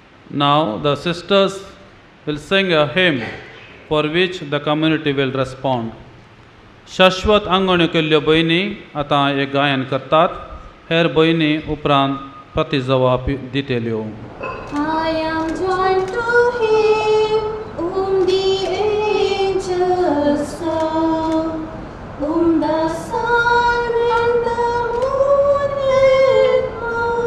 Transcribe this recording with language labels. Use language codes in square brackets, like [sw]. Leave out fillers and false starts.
[en] Now the sisters will sing a hymn for which the community will respond. [gom] शाश्वत आंगवण्यो केल्ल्यो भयणी आतां एक गायन करतात. हेर भयणी उपरांत प्रतिजवाब दितल्यो. [en] I am joined to him whom the angels sung, whom the sun and the moon admire.